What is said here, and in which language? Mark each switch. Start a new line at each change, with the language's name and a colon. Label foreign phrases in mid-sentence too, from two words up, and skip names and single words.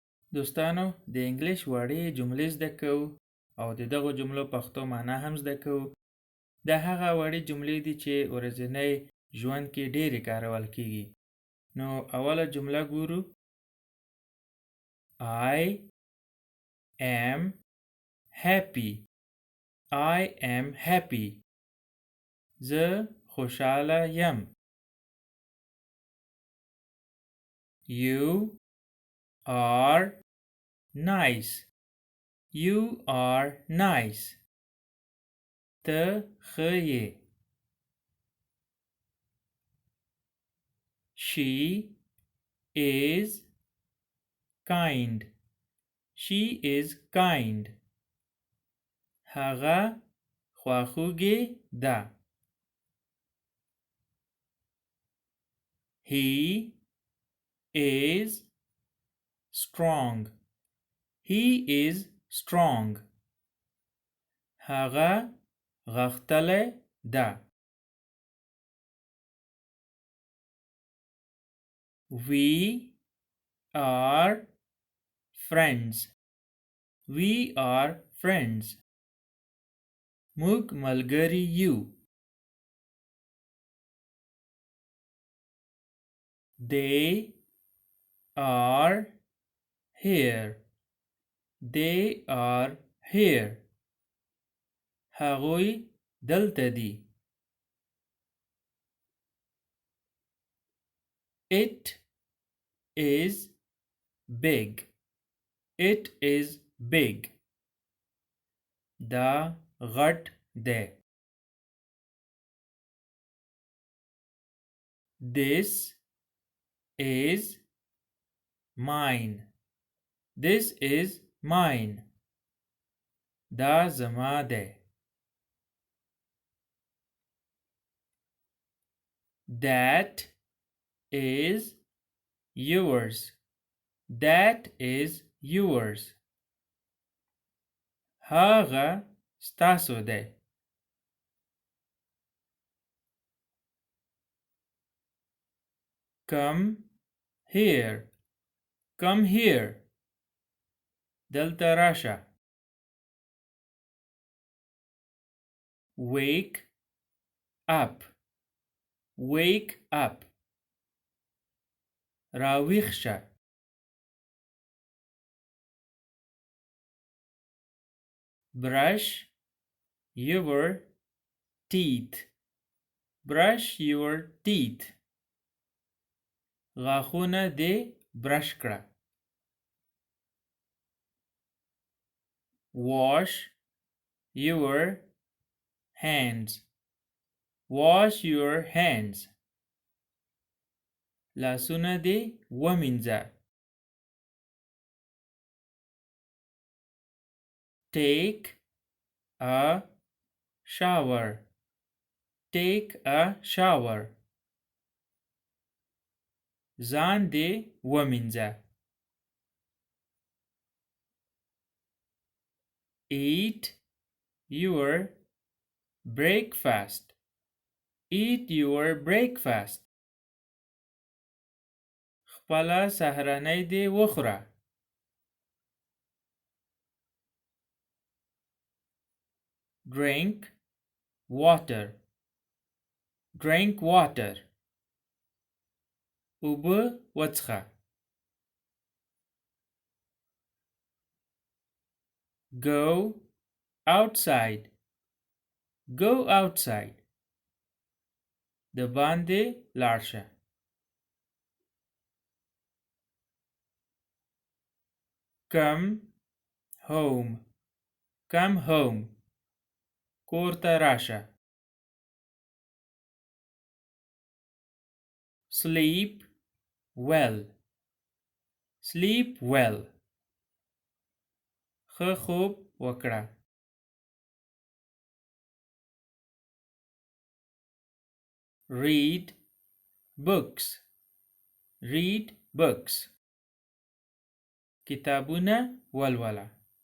Pashto: دوستانو د انګلش وړې جملې زده کوو او د دغو جملو پښتو معنا هم زده کوو. دا هغه وړې جملې دي چې ورځنی ژوند کې ډېرې کارول کیږي. نو اوله جمله ګورو.
English: I am happy. I am happy.
Pashto: زه خوشحاله یم.
English: You are nice. You are nice.
Pashto: ته ښه یې.
English: She is kind. She is kind.
Pashto: هغه خواخوږې ده.
English: He is strong. He is strong.
Pashto: هغه غښتلی ده.
English: We are friends. We are friends.
Pashto: موږ ملګري یو.
English: They are here. They are here.
Pashto: هغوی دلته دي.
English: It is big. It is big.
Pashto: دا غټ دی.
English: This is mine. This is mine.
Pashto: دا زما دی.
English: That is yours. That is yours.
Pashto: هغه ستاسو دی.
English: Come here. Come here.
Pashto: دلته راشه.
English: Wake up. Wake up.
Pashto: راویښ شه.
English: Brush your teeth. Brush your teeth.
Pashto: غاښونه دې برش کړه.
English: Wash your hands. Wash your hands.
Pashto: لاسونه دې ومینځه.
English: Take a shower. Take a shower.
Pashto: ځان دې ومینځه.
English: Eat your breakfast. Eat your breakfast.
Pashto: خپله سهرنۍ دې وخوره.
English: Drink water. Drink water.
Pashto: اوبه وڅښه.
English: Go outside. Go outside.
Pashto: د باندې لاړ شه.
English: Come home. Come home.
Pashto: کور ته راشه.
English: Sleep well. Sleep well.
Pashto: ښه خوب وکړه.
English: Read books. Read books.
Pashto: کتابونه ولوله.